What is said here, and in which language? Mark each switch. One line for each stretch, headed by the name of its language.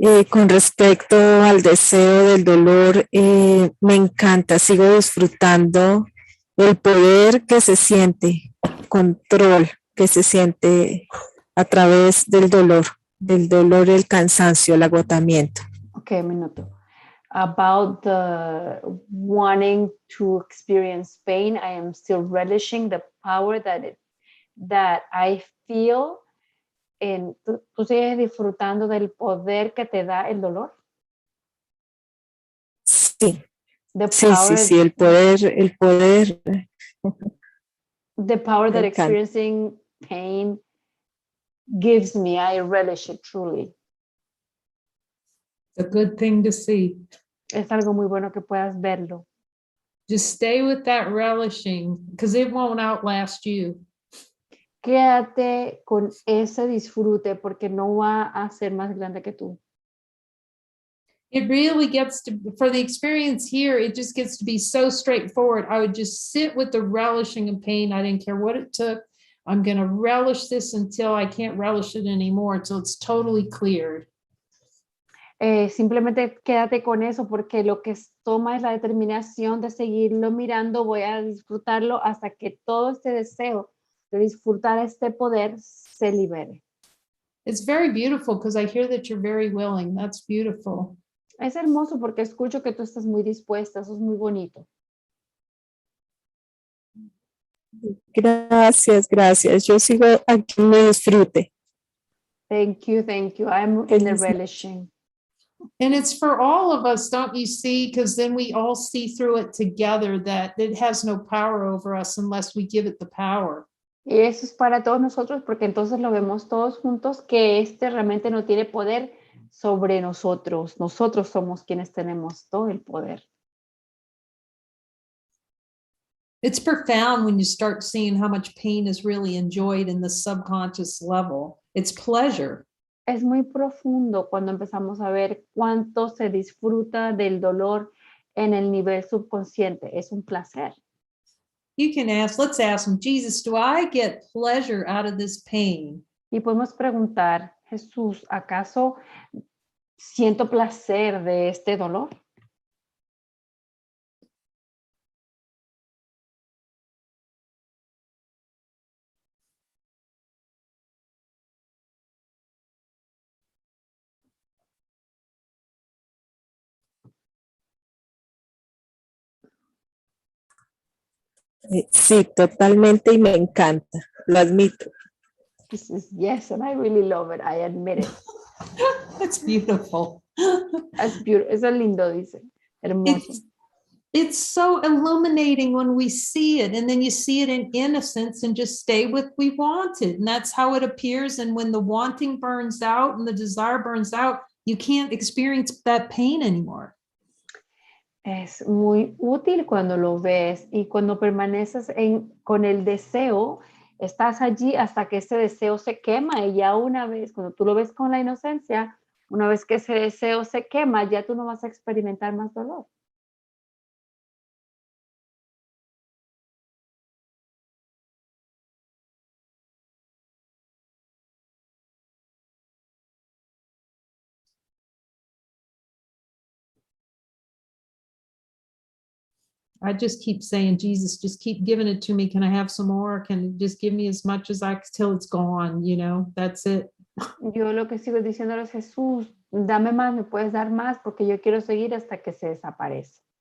Spanish: Con respecto al deseo del dolor, me encanta, sigo disfrutando el poder que se siente, control que se siente a través del dolor, el cansancio, el agotamiento. Okay, un minuto.
English: About the wanting to experience pain, I am still relishing the power that I feel.
Spanish: ¿Tú sigues disfrutando del poder que te da el dolor? Sí,
English: The
Spanish: sí, el poder.
English: The power that
Spanish: Me encanta.
English: experiencing pain gives me, I relish it truly. A good thing to see.
Spanish: Es algo muy bueno que puedas verlo.
English: Just stay with that relishing because it won't outlast you.
Spanish: Quédate con ese disfrute porque no va a ser más grande que tú.
English: It really gets to, for the experience here, it just gets to be so straightforward. I would just sit with the relishing of pain. I didn't care what it took. I'm going to relish this until I can't relish it anymore, until it's totally cleared.
Spanish: Simplemente quédate con eso porque lo que toma es la determinación de seguirlo mirando. Voy a disfrutarlo hasta que todo este deseo de disfrutar este poder se libere.
English: It's very beautiful because I hear that you're very willing. That's beautiful.
Spanish: Es hermoso porque escucho que tú estás muy dispuesta. Eso es muy bonito. Gracias. Yo sigo aquí en mi disfrute.
English: Thank you. I'm in the relishing. And it's for all of us, don't you see? Because then we all see through it together that it has no power over us unless we give it the power.
Spanish: Y eso es para todos nosotros porque entonces lo vemos todos juntos que realmente no tiene poder sobre nosotros. Nosotros somos quienes tenemos todo el poder.
English: It's profound when you start seeing how much pain is really enjoyed in the subconscious level. It's pleasure.
Spanish: Es muy profundo cuando empezamos a ver cuánto se disfruta del dolor en el nivel subconsciente. Es un placer.
English: You can ask, let's ask him, Jesus, do I get pleasure out of this pain?
Spanish: Y podemos preguntar, Jesús, ¿acaso siento placer de este dolor? Sí, totalmente y me encanta, lo admito.
English: He says, yes, and I really love it. I admit it. That's beautiful. That's beautiful.
Spanish: Eso es lindo, dice. Hermoso.
English: it's so illuminating when we see it, and then you see it in innocence and just stay with we wanted, and that's how it appears. And when the wanting burns out and the desire burns out, you can't experience that pain anymore.
Spanish: Es muy útil cuando lo ves y cuando permaneces con el deseo, estás allí hasta que ese deseo se quema y ya una vez, cuando tú lo ves con la inocencia, una vez que ese deseo se quema, ya tú no vas a experimentar más dolor.
English: I just keep saying, Jesus, just keep giving it to me. Can I have some more? Can you just give me as much as I till it's gone? You know, that's it.
Spanish: Yo lo que sigo diciéndole es, Jesús, dame más, me puedes dar más, porque yo quiero seguir hasta que se desaparece.